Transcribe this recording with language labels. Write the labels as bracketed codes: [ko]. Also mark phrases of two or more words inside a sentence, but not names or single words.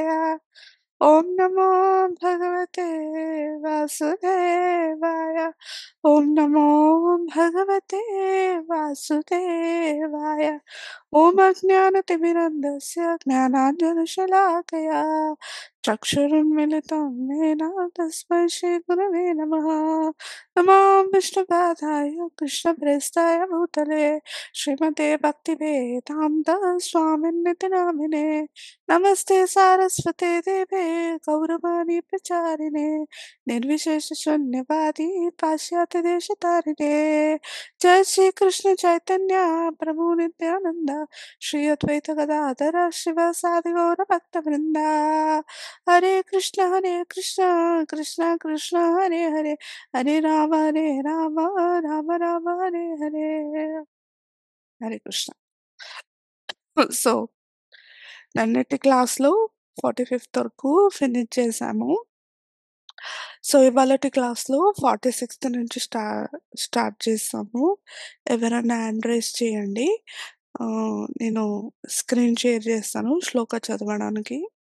[sa] ఓం నమో భగవతే వాసుదేవాయ. ఓం నమో భగవతే వాసుదేవాయ. ఓం అజ్ఞానతిమిరంధస్య జ్ఞానాంజనశలాకయా చక్షురున్మిలితం येन तस्मै श्रीगुरवे नमः। नमो विष्णुपादाय कृष्णप्रेष्ठाय भूतले श्रीमते भक्तिवेदान्त स्वामिन्निति नामिने। नमस्ते सारस्वते देवे गौरवाणी प्रचारिणे निर्विशेष शून्यवादी पाश्चात्य देशतारिणे। जय श्री कृष्ण चैतन्य प्रभु नित्यानंद श्री अद्वैत गदाधर शिवासादि गौर भक्तवृंदा। हरे कृष्ण कृष्ण कृष्ण हरे हरे हरे राम राम राम हरे हरे हरे कृष्ण. [te] సో నిన్నటి క్లాస్లో 45th వరకు ఫినిష్ చేసాము. సో ఇవాళటి క్లాస్లో 46th నుంచి స్టార్ట్ చేస్తాము. ఎవరైనా [en] hand raise [te] చేయండి. నేను [en] screen share [te] చేస్తాను శ్లోక చదవడానికి.